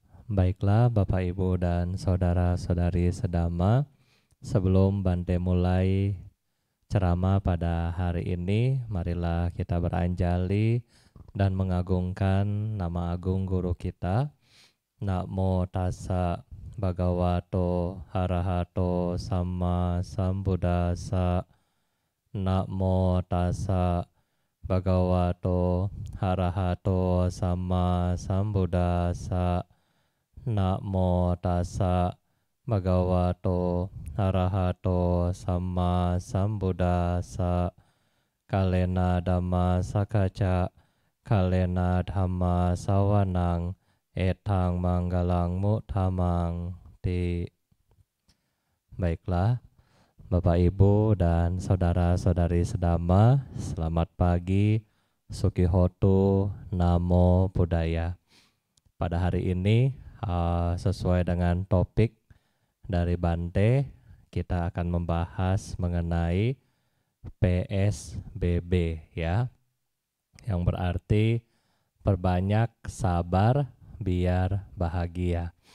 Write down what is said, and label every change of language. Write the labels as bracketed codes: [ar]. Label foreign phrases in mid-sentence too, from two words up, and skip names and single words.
[id] Baiklah Bapak Ibu dan Saudara-saudari sedama, sebelum Bante mulai ceramah pada hari ini, marilah kita beranjali dan mengagungkan nama agung guru kita. [pi] Namo tassa bhagavato arahato samma sambuddhassa. Namo tassa bhagavato arahato samma sambuddhassa. Namo tassa bhagavato arahato samma sambuddhassa. Kalena dhamma sakacca, kalena dhamma sawanang, etang manggalang mutamang ti. [id] Baiklah Bapak Ibu dan saudara-saudari sedama, selamat pagi, [pi] Sukihotu, Namo Buddhaya. [id] Pada hari ini sesuai dengan topik dari Bante, kita akan membahas mengenai PSBB ya, yang berarti perbanyak sabar biar bahagia.